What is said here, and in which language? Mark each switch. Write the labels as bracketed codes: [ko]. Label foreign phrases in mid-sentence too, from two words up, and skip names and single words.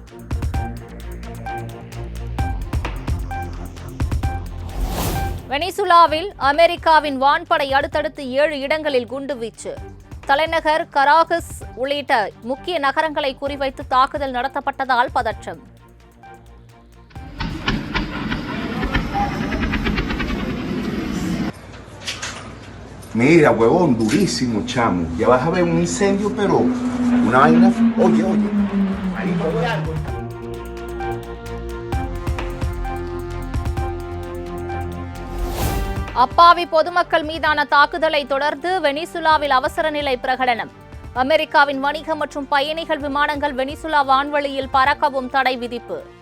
[ta] வெனிசுலாவில் அமெரிக்காவின் வான்படை அடுத்தடுத்து 7 இடங்களில் குண்டுவீச்சு. தலைநகர் கராகஸ் உள்ளிட்ட முக்கிய நகரங்களை குறிவைத்து தாக்குதல் நடத்தப்பட்டதால் பதற்றம். [es] Mira, huevón, durísimo, chamo. Ya vas a ver un incendio, pero una vaina... Oye. Marico, oye algo. [ta] அப்பாவி பொதுமக்கள் மீதான தாக்குதலை தொடர்ந்து வெனிசுலாவில் அவசர நிலை பிரகடனம். அமெரிக்காவின் வணிக மற்றும் பயணிகள் விமானங்கள் வெனிசுலா வான்வெளியில் பறக்கவும் தடை விதிப்பு.